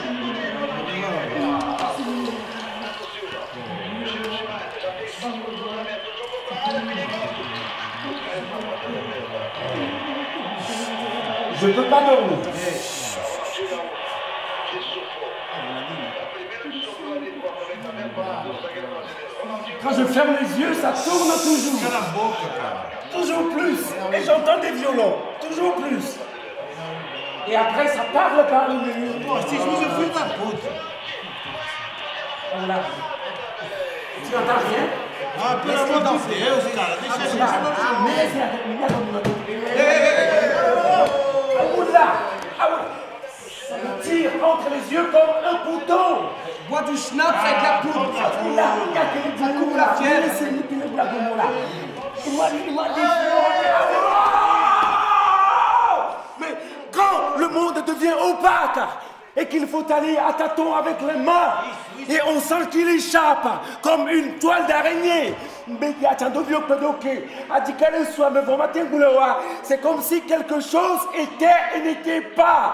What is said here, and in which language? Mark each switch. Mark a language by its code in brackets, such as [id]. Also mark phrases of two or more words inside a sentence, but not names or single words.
[fr] Je ne peux pas dormir. Quand je ferme les yeux, ça tourne toujours. [pt] Cala a boca, cara. [fr] Toujours plus. Et j'entends des violons. Toujours plus. Et après, ça parle par le mur. [pt] Pô, esses filhos é filho da puta. [fr] Voilà. Tu n'entends rien? [pt] Ah, pelo amor de Deus, cara. Deixa a gente [fr] Ça me tire entre les yeux comme un couteau. Bois du schnapp avec la poudre. Ça coupe la fièvre. Mais quand le monde devient opaque et qu'il faut aller à tâtons avec les mains et on sent qu'il échappe comme une toile d'araignée, c'est comme si quelque chose était et n'était pas.